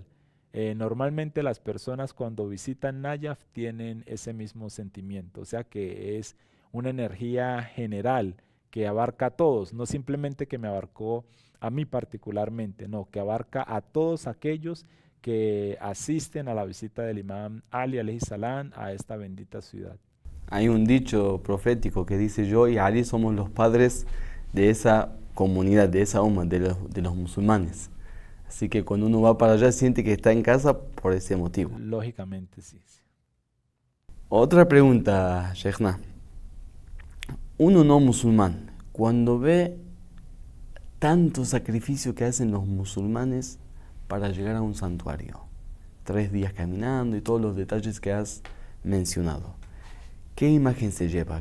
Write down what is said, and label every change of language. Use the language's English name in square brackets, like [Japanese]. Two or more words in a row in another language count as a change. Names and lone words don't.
[Spanish] Normalmente las personas cuando visitan Nayaf tienen ese mismo sentimiento, o sea que es una energía general que abarca a todos, no simplemente que me abarcó a mí particularmente, no, que abarca a todos aquellos que asisten a la visita del Imam Ali [Arabic] عليه السلام [Spanish] a esta bendita ciudad. Hay un dicho profético que dice: yo y Ali somos los padres de esa comunidad, de esa umma, de los musulmanes. Así que cuando uno va para allá siente que está en casa por ese motivo. Lógicamente sí. Otra pregunta, Sheikhna. Uno no musulmán, cuando ve tanto sacrificio que hacen los musulmanes para llegar a un santuario, 3 días caminando y todos los detalles que has mencionado, ¿qué imagen se lleva?